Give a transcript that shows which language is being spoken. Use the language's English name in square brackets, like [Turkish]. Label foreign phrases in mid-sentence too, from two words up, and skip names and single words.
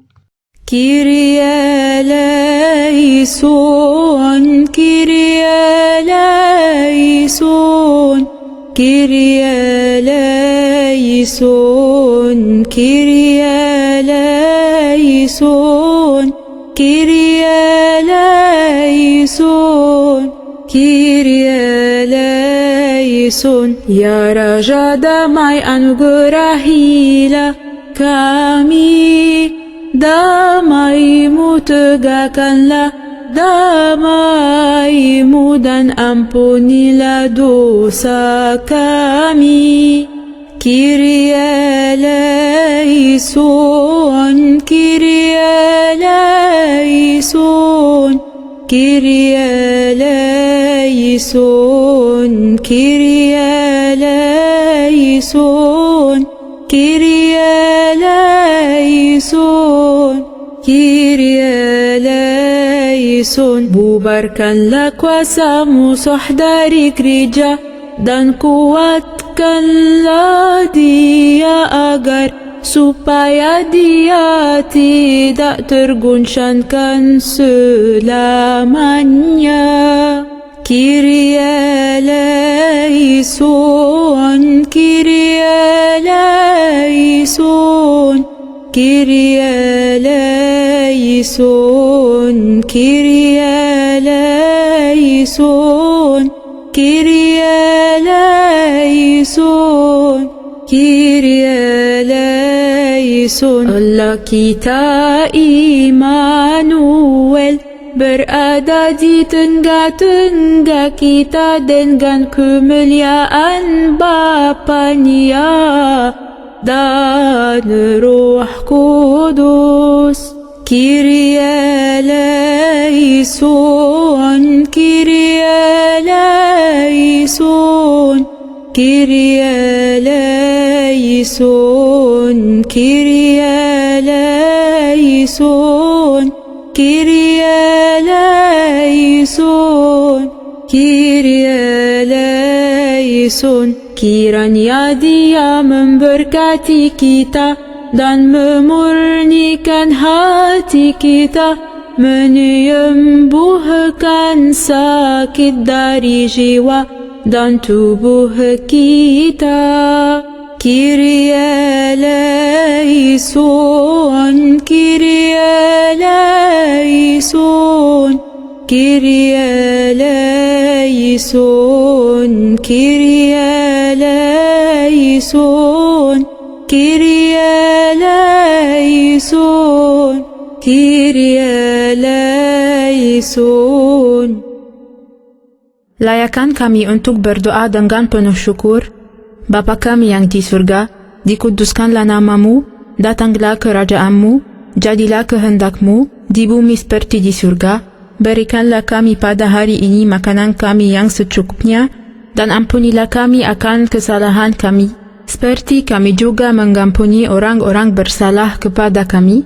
[Greek] Κύριε ἐλέησον, Κύριε ἐλέησον, Κύριε ἐλέησον, Κύριε ἐλέησον, Κύριε ἐλέησον. ἐλέησον, Κύριε ἐλέησον. [Indonesian] Ya Raja damai anugerahilah kami, damai-Mu tegakkanlah damai-Mu dan ampunilah dosa kami. [Greek] Κύριε ἐλέησον, Κύριε ἐλέησον, Κύριε ἐλέησον, Κύριε ἐλέησον, Κύριε ἐλέησον, Κύριε ἐλέησον. [Indonesian] Bubarkanlah kuasa-Mu dari gereja dan kuatkanlah dia agar supaya dia tidak terguncangkan selamanya. [Greek] Κύριε ἐλέησον, Κύριε ἐλέησον, Κύριε ἐλέησον, Κύριε ἐλέησον, Κύριε ἐλέησον, Κύριε ἐλέησον. [Indonesian] Allah kita Immanuel berada di tengah-tengah kita dengan kemuliaan Bapa-Nya dan Roh Kudus. [Greek] Κύριε ἐλέησον, Κύριε ἐλέησον, Κύριε ἐλέησον, Κύριε ἐλέησον, Κύριε ἐλέησον, Κύριε ἐλέησον. [Indonesian] Kiranya Dia memberkati kita dan memurnikan hati kita, menyembuhkan sakit dari jiwa dan tubuh kita. [Greek] Κύριε ἐλέησον, Κύριε ἐλέησον, Κύριε ἐλέησον, Κύριε ἐλέησον, Κύριε ἐλέησον, Κύριε ἐλέησον. [Indonesian] Layakan kami untuk berdoa dengan penuh syukur. Bapa kami yang di surga, dikuduskanlah nama-Mu, datanglah kerajaan-Mu, jadilah kehendak-Mu di bumi seperti di surga. Berikanlah kami pada hari ini makanan kami yang secukupnya, dan ampunilah kami akan kesalahan kami, seperti kami juga mengampuni orang-orang bersalah kepada kami.